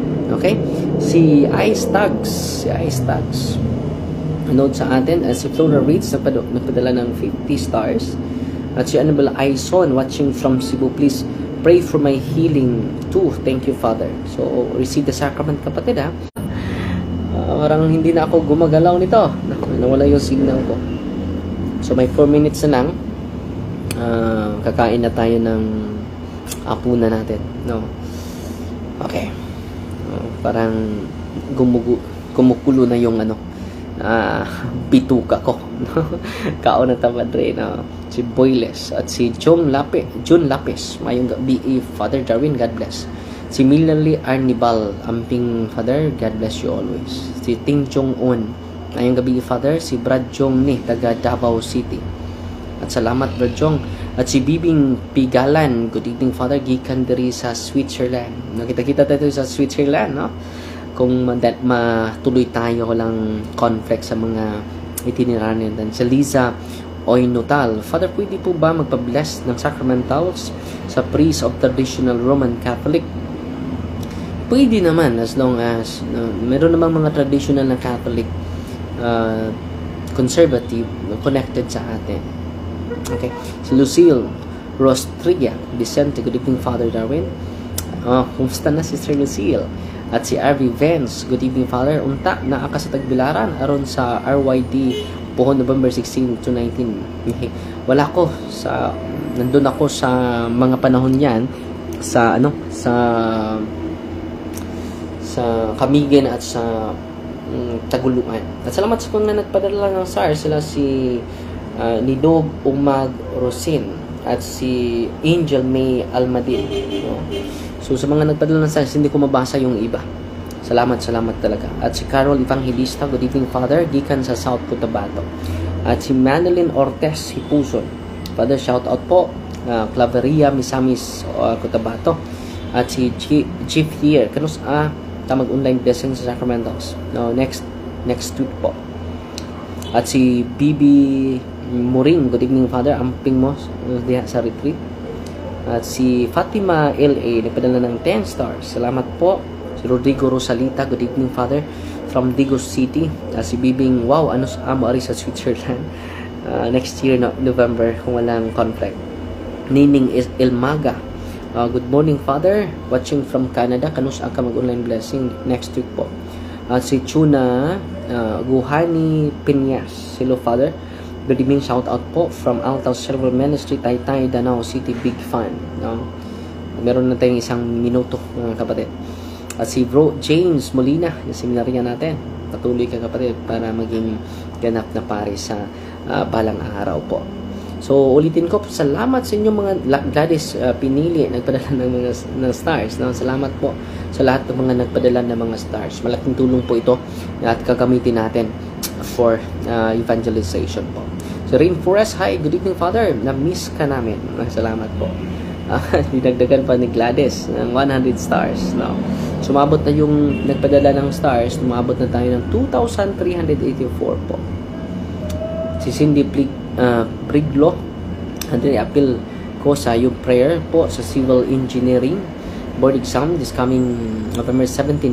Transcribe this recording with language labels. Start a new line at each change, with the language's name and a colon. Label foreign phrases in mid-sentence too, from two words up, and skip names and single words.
Filipino: Okay? Si Ice Tags. Nanood sa atin. Si Flora Reeds nagpadala ng 50 stars. At si Annabelle Aison
English: watching from Cebu. Please pray for my healing too. Thank you, Father. So, receive the sacrament,
Filipino: kapatid, ha? Parang hindi na ako gumagalaw nito. Nawala yung signal ko. So, may 4 minutes na lang. Kakain na tayo ng hapunan natin. No? Okay. Parang kumukulo na yung bituka ko.
Cebuano: Kaon na tamad rin.
Filipino: Si Boyles at si June Lapis.
Cebuano: Mayong gabi, Father Darwin,
English: God bless. Si Millie Arnibal, amping Father, God bless you always.
Cebuano: Si Ting Chong Un, mayong gabi, Father. Si Brad Jong ni, taga Davao City.
Filipino: At salamat, Brad Jong.
Cebuano: At si Bibing Pigalan,
English: good evening,
Cebuano: Father, gikan diri sa Switzerland.
Filipino: Nakita-kita tayo sa Switzerland, no? Kung matuloy tayo walang conflict sa mga itinerary natin. Si Liza Oynotal, Father, pwede po ba magpa-bless ng sacramentals sa
English: priest of traditional Roman Catholic?
Filipino: Pwede naman,
English: as long as
Filipino: meron namang mga traditional na
English: Catholic conservative
Filipino: connected sa atin. Okay.
English: Si Lucille Rostria Vicente, good evening, Father Darwin.
Filipino: Kumusta na, Sister Lucille? At si R.V.
English: Vance, good evening, Father.
Cebuano: Unta na sa Tagbilaran aron sa RYD po November 16 to 19.
Filipino: Wala ko nandun ako sa mga panahon yan sa Kamigen at sa Taguluan. At salamat sa mga nagpadala ng SARS, sila si Nidog Umag Rosin at si Angel May Almadin. So sa mga nagpadala ng SARS, hindi ko mabasa yung iba. Salamat talaga. At si Carol Evangelista,
English: good evening, Father,
Cebuano: gikan sa South Cotabato.
Filipino: At si Manilyn Ortez Hipuson, Father,
English: shout out
Filipino: po.
Cebuano: Claveria Misamis, Cotabato. At si Chief here, kanus mag-online blessing sa Sacramentos. No,
English: next week po. At si Bibi Muring, good evening, Father,
Cebuano: amping mo diha sa retreat.
Filipino: At si Fatima L.A. nagpadala ng 10 stars. Salamat po. Si Rodrigo Rosalita,
English: good evening, Father, from Digos City.
Cebuano: Si Bibing, wow, amo ari sa Switzerland.
English: Next year, November,
Filipino: kung walang conflict.
English: Nining is Ilmaga, good morning, Father, watching from Canada.
Cebuano: Kanus ka mag-online blessing
English: next week
Cebuano: po.
Filipino: Si Chuna Guhani Piñas,
English: hello, Father, good evening, shout out po from Altaw Server Ministry, Taytay, Danao City, big fan.
Filipino: Meron na tayong 1 minuto, mga kapatid. At si Bro James Molina, yung seminarya natin. Patuloy ka, kapatid, para maging ganap na pare sa balang araw po. So, ulitin ko, salamat sa inyong mga Gladys Pinili, nagpadala ng stars. No? Salamat po sa lahat ng mga nagpadala ng mga stars. Malaking tulong po ito at gagamitin natin
English: for evangelization
Filipino: po.
English: So, Rainforest, hi, good evening, Father.
Filipino: Na-miss ka namin. Salamat po. Dinagdagan pa ni Gladys ng 100 stars. No? Sumabot na yung nagpadala ng stars, sumabot na tayo ng 2,384 po. Si Cindy Priglo, appeal ko sa yung prayer po sa
English: civil engineering board exam this coming November
Filipino: 17.